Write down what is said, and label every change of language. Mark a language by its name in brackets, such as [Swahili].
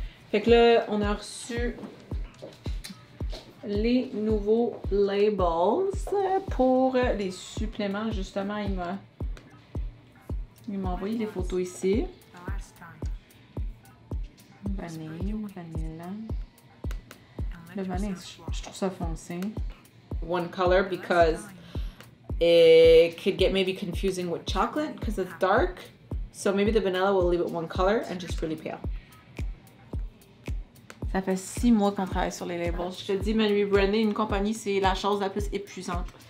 [French] Fait que là, on a reçu les nouveaux labels pour les suppléments. Justement, il m'a envoyé les photos ici. Vanille, vanilla. Le vanille, je trouve ça foncé. [English] One color because it could get maybe confusing with chocolate because it's dark. So maybe the vanilla will leave it one color and just really pale. [French] Ça fait 6 mois qu'on travaille sur les labels. Je te dis, Manuel Brandy, une compagnie, c'est la chose la plus épuisante.